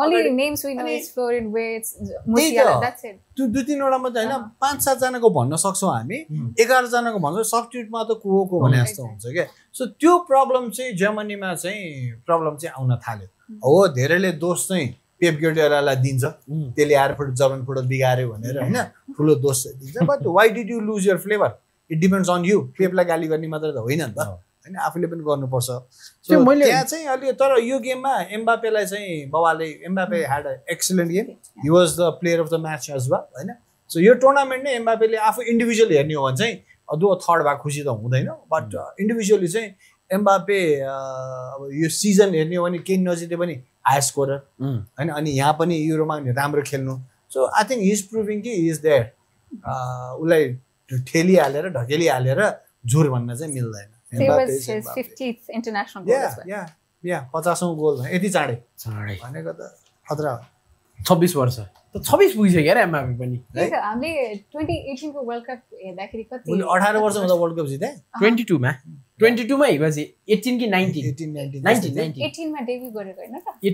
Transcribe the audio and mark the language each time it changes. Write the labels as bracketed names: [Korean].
[English] only names we know is Florian Wirtz, Musiala, that's it. [Nepali] त्यो 2-3 वटा मात्रै हैन 5-7 जनाको भन्न सक्छौं हामी 11 जनाको भन्छ सब्स्टिट्युटमा त को भने जस्तो हुन्छ के सो त्यो प्रब्लम चाहिँ जर्मनीमा चाहिँ प्रब्लम चाहिँ आउन थाल्यो हो धेरैले दोष चाहिँ पेप गार्डियोलालाई दिन्छ त्यसले आएर जर्मन फुटबल बिगार्यो भनेर हैन ठुलो दोष दिन्छ [English] but why did you lose your flavour it depends on you [Nepali] पेपलाई गाली गर्ने मात्र त होइन नि त हैन आफूले पनि गर्नुपर्छ सो त्यहाँ चाहिँ अलि तर यो गेममा एम्बापेलाई चाहिँ बवाले [English] Mbappe had a excellent game he was the player of the match as well [Nepali] हैन सो यो टुर्नामेन्ट नै एम्बापेले आफू इन्डिभिजुअल हेर्ने हो भने चाहिँ अदुवा थर्ड भए खुसी त हुँदैन बट इन्डिभिजुअली चाहिँ एम्बापे अब यो सिजन हेर्ने हो भने केही नजिते पनि हाई स्कोरर हैन अनि यहाँ पनि युरोमा राम्रो खेल्नु so [English] I think he is proving [Nepali] कि [English] he is there [Nepali] उलाई ठेलिहालेर ढकेलिहालेर झुर भन्न चाहिँ मिल्दैन [English] It was his 50th international goal as well. [Nepali] Yeah, 50औं goal यति चाँडै भनेको त खतरा 26 वर्ष त 26 पुगिसक्यो यार एमबापे पनि है हामीले 2018 को वर्ल्ड कप हेर्दाखेरि कति उले 18 वर्ष हुँदा वर्ल्ड कप जिते 22 मा 22 मा हिबाजी 18 कि 19 18 मा डेब्यु गरेको हैन त